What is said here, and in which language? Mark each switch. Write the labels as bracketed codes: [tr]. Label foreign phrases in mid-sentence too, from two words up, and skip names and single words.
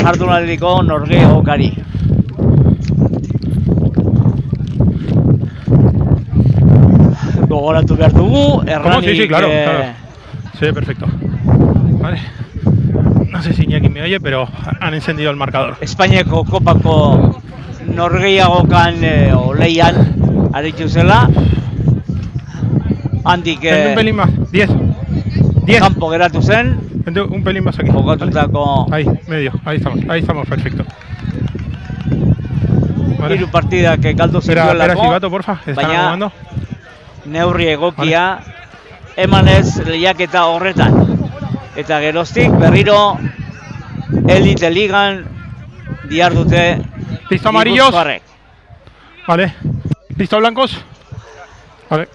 [eu] jardunaldiko norgehiagokari. Gogoratu behar dugu, Hernani... [es] Sí, claro, claro. Sí, perfecto. Vale. No sé si Iñaki me oye, pero han encendido el marcador. [eu] Espainiako kopako norgehiagokan leian aritu zela. Handik [es] Un pelín más, 10. [eu] kanpo geratu zen. [es] Vente un pelín más aquí. [eu] jokatutako [es] Ahí, medio, ahí estamos, perfecto. Vale. [eu] hiru partidak galdu [es] Espera, [eu] zituelako, [es] Sibato, porfa, están [eu] baina [es] jugando. [eu] neurri egokia emanez lehiaketa horretan. Eta geroztik berriro Elite Ligan dihardute [es] Listo amarillos. [eu] gipuzkoarrek. [es] Vale. Listo blancos. Vale.